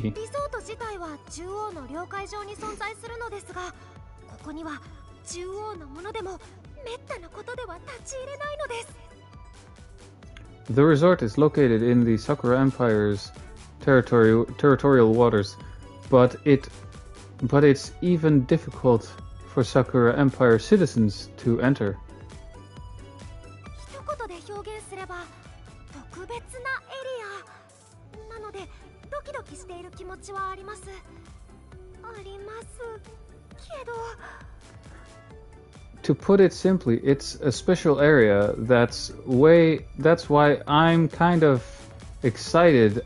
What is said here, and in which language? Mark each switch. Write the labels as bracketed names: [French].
[Japanese] リゾート自体は獣王の領海上に存在するのですが、ここには獣王のものでもめったなことでは立ち入れないのです。 [English] The resort is located in the Sakura Empire's territorial waters, but it's even difficult for Sakura Empire citizens to enter. [Japanese] 一言で表現すれば特別なエリアなのでドキドキしている気持ちはあります。ありますけど。 [English] To put it simply, it's a special area. That's why I'm kind of excited.